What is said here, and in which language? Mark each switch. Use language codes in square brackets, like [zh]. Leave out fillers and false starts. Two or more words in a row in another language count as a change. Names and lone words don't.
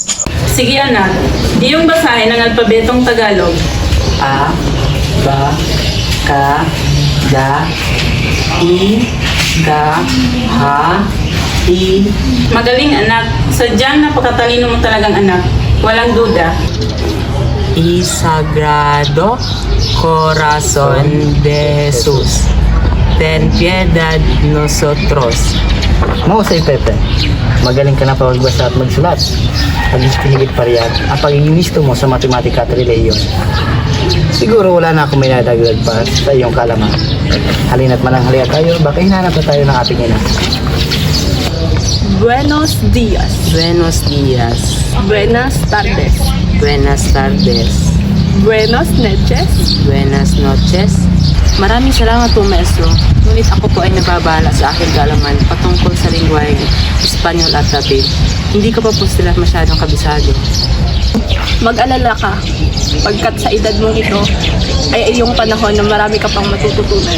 [tl] Sige anak, iyong basahin ang alpabetong Tagalog. A, ba, ka, da, i, ga, ha, i. Magaling anak, sadyang napakatalino mo talagang anak. Walang duda. [es] Y Sagrado Corazón de Jesús, ten piedad nosotros. [tl] Mahusay, Pepe. Magaling ka na pagbasa at magsulat. At pinigit pa riyan ang pagiging listo mo sa matematika at reliyon. Siguro wala na akong may nadagdag pa sa iyong kalaman. Halina't mananghalian tayo, baka hinanap na tayo ng ating ina. [es] Buenos días. Buenos días. Buenas tardes. Buenas tardes. Buenos noches. Buenas noches. [tl] Maraming salamat po, Maestro. Ngunit ako po ay nababala sa aking kaalaman patungkol sa lingwahe Espanyol at Latin. Hindi ko pa po sila masyadong kabisado. Mag-alala ka, pagkat sa edad mong ito ay iyong panahon na marami ka pang matututunan.